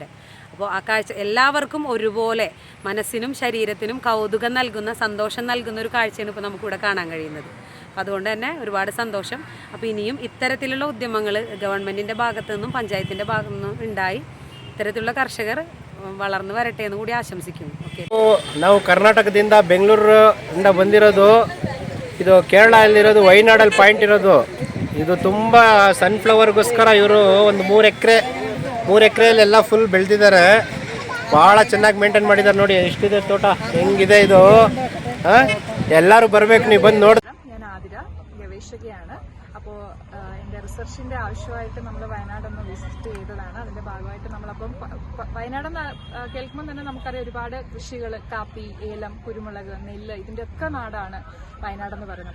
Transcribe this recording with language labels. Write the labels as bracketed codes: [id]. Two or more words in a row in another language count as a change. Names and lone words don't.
[ml] അപ്പോൾ ആ കാഴ്ച എല്ലാവർക്കും ഒരുപോലെ മനസ്സിനും ശരീരത്തിനും കൗതുകം നൽകുന്ന, സന്തോഷം നൽകുന്ന ഒരു കാഴ്ചയാണ് ഇപ്പോൾ നമുക്കിവിടെ കാണാൻ കഴിയുന്നത്. അപ്പോൾ അതുകൊണ്ട് തന്നെ ഒരുപാട് സന്തോഷം. അപ്പോൾ ಇನಿയും ഇത്തരത്തിലുള്ള ഉദ്യമങ്ങൾ ഗവൺമെൻറ്റിൻ്റെ ഭാഗത്തു നിന്നും പഞ്ചായത്തിൻ്റെ ഭാഗത്തു നിന്നും ഉണ്ടായി ഇത്തരത്തിലുള്ള കർഷകർ വളർന്നു വരട്ടെ എന്ന് കൂടി ആശംസിക്കുന്നു. ഓക്കെ, [kn] ನಾವು ಕರ್ನಾಟಕದಿಂದ ಬೆಂಗಳೂರಿಂದ ಬಂದಿರೋದು. ಇದು ಕೇರಳ ಅಲ್ಲಿರೋದು, ವಯನಾಡಲ್ಲಿ ಪಾಯಿಂಟ್ ಇರೋದು. ಇದು ತುಂಬ ಸನ್ಫ್ಲವರ್ಗೋಸ್ಕರ ಇವರು ಒಂದು 3 ಎಕರೆಯಲ್ಲಿ ಎಲ್ಲ ಫುಲ್ ಬೆಳೆದಿದ್ದಾರೆ. ಭಾಳ ಚೆನ್ನಾಗಿ ಮೇಂಟೈನ್ ಮಾಡಿದ್ದಾರೆ. ನೋಡಿ ಎಷ್ಟಿದೆ ತೋಟ, ಹೆಂಗಿದೆ ಇದು. ಎಲ್ಲರೂ ಬರಬೇಕು, ನೀವು ಬಂದು ನೋಡಿ. [ml] ഞാൻ ആതിര, ഗവേഷകയാണ്. അപ്പോൾ എൻ്റെ റിസർച്ചിൻ്റെ ആവശ്യമായിട്ട് നമ്മൾ വയനാടൊന്ന് വിസിറ്റ് ചെയ്തതാണ്. അതിൻ്റെ ഭാഗമായിട്ട് നമ്മളപ്പം വയനാടെന്ന് കേൾക്കുമ്പോൾ തന്നെ നമുക്കറിയാം ഒരുപാട് കൃഷികൾ, കാപ്പി, ഏലം, കുരുമുളക്, നെല്ല്, ഇതിൻ്റെ ഒക്കെ നാടാണ് വയനാടെന്ന് പറയുന്നത്.